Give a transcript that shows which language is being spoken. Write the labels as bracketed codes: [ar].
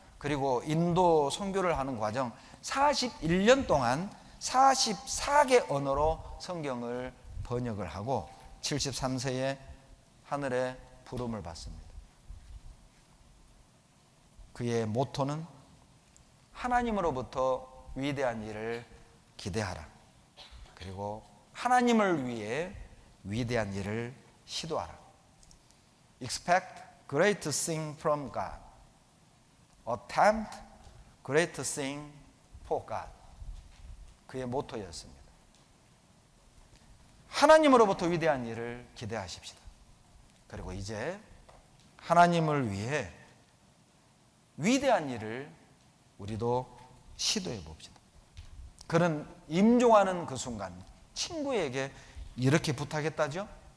[ko] 그리고 인도 선교를 하는 과정 41년 동안 44개 언어로 성경을 번역을 하고 73세에 하늘의 부름을 받습니다. 그의 모토는 하나님으로부터 위대한 일을 기대하라. 그리고 하나님을 위해 위대한 일을 시도하라. [en] Expect great things from God. Attempt great things for God. [ko] 그의 모토였습니다. 하나님으로부터 위대한 일을 기대하십시다. 그리고 이제 하나님을 위해 위대한 일을 우리도 시도해 봅시다. 그는 임종하는 그 순간 친구에게 이렇게 부탁했다죠.